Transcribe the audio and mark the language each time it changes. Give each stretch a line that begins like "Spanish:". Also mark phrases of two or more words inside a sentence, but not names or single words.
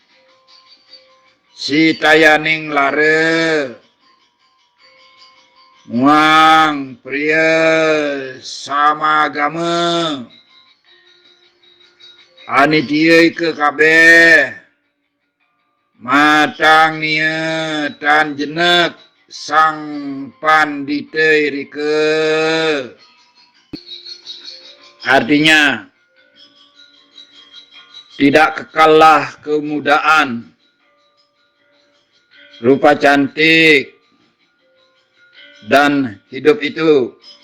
Kawi: sitayaning lare muang priya samagama anitya ke kabeh matang nia tan jenek sang pandita irike.
Indonesian: Artinya tidak kekallah kemudaan, rupa cantik, dan hidup itu,